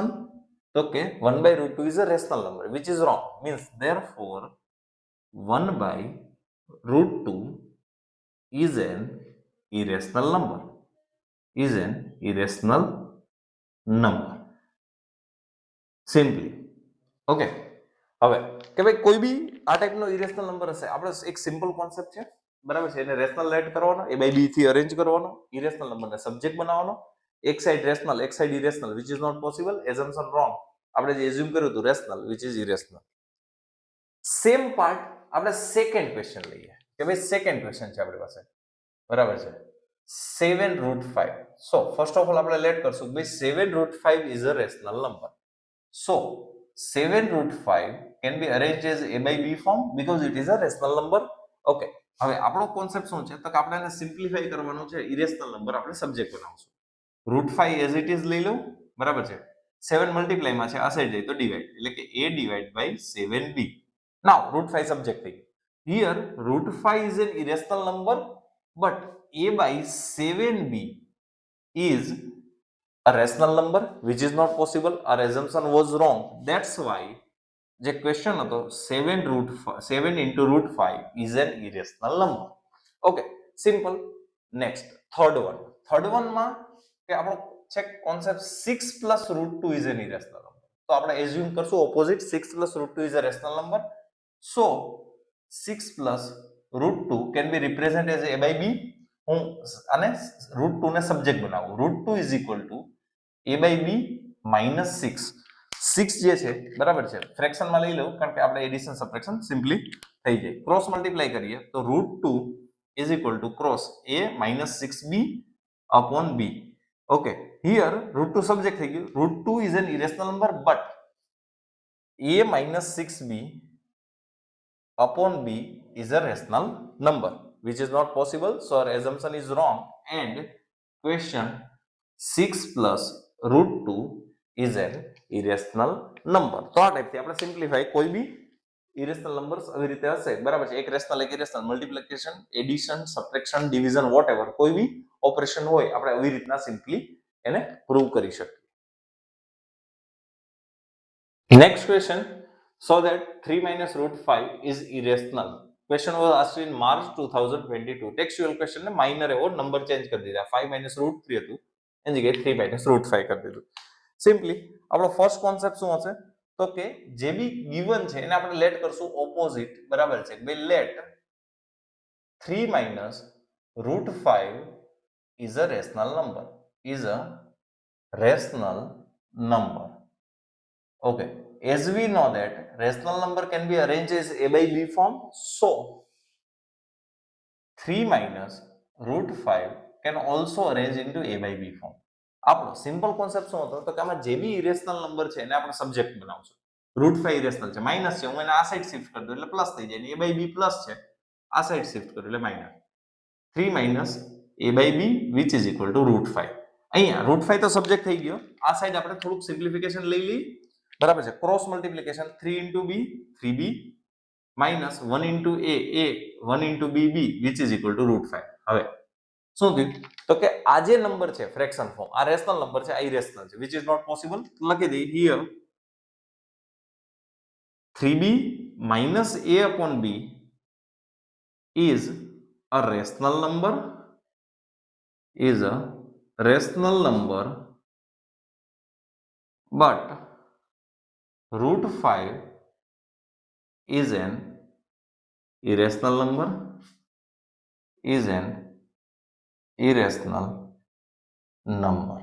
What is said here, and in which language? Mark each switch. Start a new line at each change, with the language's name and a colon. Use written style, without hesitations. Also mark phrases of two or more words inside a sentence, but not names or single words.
English: Okay, 1 by √2 is a rational number, which is wrong. Means therefore 1 by √2 is an irrational number. Simply.
Gujarati: Okay. હવે કે ભાઈ કોઈ બી આ ટાઈપનો ઇરેશનલ નંબર હશે, આપણે એક
English: simple concept
Gujarati: છે, બરાબર છે, એને
English: rational add
Gujarati: કરવાનો, a by b થી અરેન્જ કરવાનો, ઇરેશનલ નંબરને સબ્જેક્ટ બનાવવાનો, એક સાઈડ રેશનલ એક સાઈડ ઇરેશનલ,
English: which is not possible. assumption wrong.
Gujarati: આપણે જે એઝ્યુમ કર્યું હતું રેશનલ,
English: which is irrational. same part
Gujarati: આપણે
English: second question
Gujarati: લઈએ કે ભાઈ
English: second question
Gujarati: છે આપણી પાસે, બરાબર છે, 7√5.
English: so first of all
Gujarati: આપણે લેટ કરશું ભાઈ
English: 7√5 is a rational number. So 7√5 can be arranged as a by b form because it is a rational number. Okay.
Gujarati: હવે આપણો કોન્સેપ્ટ શું છે તો કે આપણે એને સિમ્પ્લિફાઈ કરવાનો છે,
English: irrational number
Gujarati: આપણે સબ્જેક્ટ બનાવશું. √5
English: as it is
Gujarati: લઈ લઉં, બરાબર છે. 7 મલ્ટીપ્લાય માં છે, આ સાઈડ જાય તો ડિવાઈડ, એટલે કે a
English: divide by
Gujarati: 7b. નાઉ √5 સબ્જેક્ટ થઈ ગયું.
English: Here √5 is an irrational number, but a by 7b is a rational number, which is not possible. Our assumption was wrong. That's why
Gujarati: જે ક્વેશ્ચન હતો
English: 7 into √5 is an irrational number. Okay, simple. Next, third one
Gujarati: માં કે આપણો છે કોન્સેપ્ટ
English: 6 plus √2 is an irrational number.
Gujarati: તો આપણે એઝ્યુમ કરશું ઓપોઝિટ,
English: 6 plus √2 is a rational number. So 6 plus √2 can be represented as a by b.
Gujarati: હું આને √2 ને સબ્જેક્ટ બનાવું.
English: √2 is equal to a by b minus 6.
Gujarati: 6 જે છે, બરાબર છે, ફ્રેક્શનમાં લઈ લઉં કારણ કે આપણે
English: addition subtraction
Gujarati: સિમ્પલી થઈ જાય.
English: cross multiply
Gujarati: કરીએ તો
English: √2 is equal to cross a minus 6b upon b. Okay, here √2
Gujarati: સબ્જેક્ટ થઈ ગયું.
English: √2 is an irrational number, but a minus 6b upon b is a rational number, which is not possible. So our assumption is wrong, and question 6 plus √2 is an irrational number.
Gujarati: તો આ ટાઈપથી આપણે સિમ્પ્લિફાઈ કોઈ બી
English: irrational numbers
Gujarati: આવી રીતે હશે, બરાબર છે, એક રેશનલ એક ઇરેશનલ,
English: multiplication, addition, subtraction, division, whatever
Gujarati: કોઈ બી ઓપરેશન હોય આપણે આવી રીતના સિમ્પલી એને પ્રૂવ કરી શકીએ.
English: next question, so that 3 minus √5 is irrational. Question was asked in March 2022. textual question
Gujarati: ને માઇનર એવો નંબર ચેન્જ કરી દીધા, 5 minus √3 હતું એની જગ્યાએ 3 minus √5 કરી દીધું. સિમ્પલી આપણો
English: first concept
Gujarati: શું હશે તો કે જે બી ગિવન છે એને આપણે
English: let
Gujarati: કરશું ઓપોઝિટ, બરાબર છે, બે લેટ
English: 3 minus √5 is a rational number. Okay, as we know that rational number can be arranged as a by b form, so 3 minus √5 can also arrange into a by b form.
Gujarati: આપણો સિમ્પલ કોન્સેપ્ટ શું હતો તો કે આમાં જે બી
English: irrational number
Gujarati: છે એને આપણે સબ્જેક્ટ બનાવશું. √5 ઇરેશનલ છે, માઇનસ છે, હું એને આ સાઈડ શિફ્ટ કરી દઉં એટલે પ્લસ થઈ જાય, a by b પ્લસ છે, આ સાઈડ શિફ્ટ કરું એટલે માઇનસ.
English: 3 minus a by b which is equal to √5.
Gujarati: અહીંયા √5 તો સબ્જેક્ટ થઈ ગયો, આ સાઈડ આપણે થોડુંક સિમ્પ્લિફિકેશન લઈ લઈએ, બરાબર છે,
English: cross multiplication 3 into b 3b minus 1 into a 1 into b which is equal to √5.
Gujarati: હવે શું થયું તો કે આ જે નંબર છે
English: fraction form,
Gujarati: આ
English: rational number
Gujarati: છે, આ ઇરેશનલ છે,
English: which is not possible.
Gujarati: લખી દઈએ
English: here 3b minus a upon b is a rational number, but √5 is an irrational number, is an irrational number.